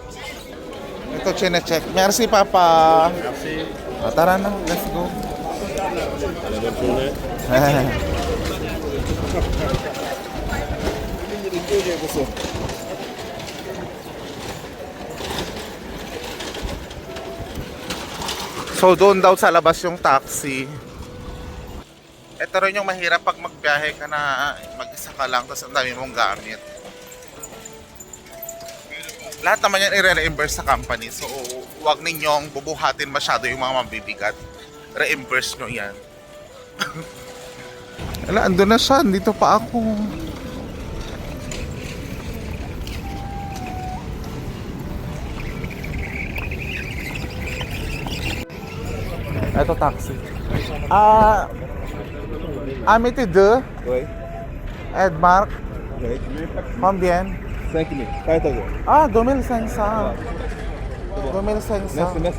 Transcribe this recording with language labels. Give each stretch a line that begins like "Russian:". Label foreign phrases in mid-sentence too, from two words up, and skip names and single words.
Filipino: Ito chine-check.
French: Merci papa. Merci.
Filipino: Tara na,
English: let's go.
Filipino: So doon daw sa labas yung taxi. Ito rin yung mahirap pag magbiyahe ka na mag-isa ka lang tapos ang dami mong gamit. Lahat naman yan i-reimburse sa company. So huwag ninyong bubuhatin masyado yung mga mabibigat. Reimburse nyo yan. Wala, andun na siya. Dito pa ako. Ito taxi. Amity 2,
French: Oui. Edmark, Oui. combien? 5 000. 5 000. Ah, 2500. 2500. Merci.